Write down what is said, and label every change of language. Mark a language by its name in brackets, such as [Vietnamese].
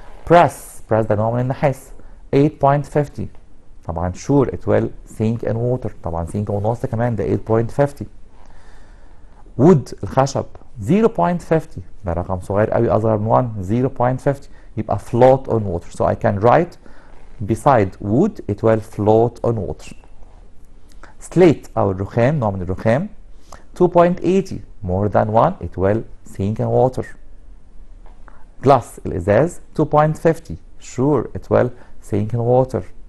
[English] brass [Arabic] ده نوع من النحاس [English] 8.50 طبعا sure it will sink in water. [Arabic] طبعا sink ونص كمان ده 8.50. wood الخشب 0.50 ده رقم صغير قوي اصغر من 1 0.50 يبقى [English] float on water. so I can write beside wood it will float on water. slate [Arabic] او الرخام نوع من الرخام [English] 2.80 more than 1 it will sink in water. glass الازاز 2.50 sure it will sink in water.